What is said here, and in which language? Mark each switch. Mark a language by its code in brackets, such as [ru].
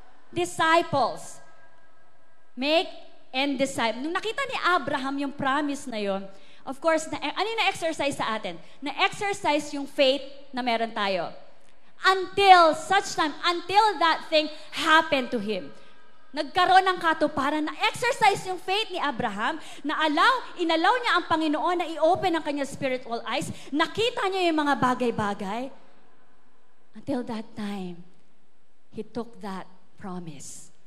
[tl] Disciples. [en] Make and disciple. [tl] Nung nakita ni Abraham yung promise na yon, Of course, ano yung na-exercise sa atin? Na-exercise yung faith na meron tayo. [en] Until such time, until that thing happened to him. [tl] Nagkaroon ng katuparan, na-exercise yung faith ni Abraham, inalaw niya ang Panginoon na i-open ang kanyang spiritual eyes, nakita niya yung mga bagay-bagay. [en] Until that time, he took that promise.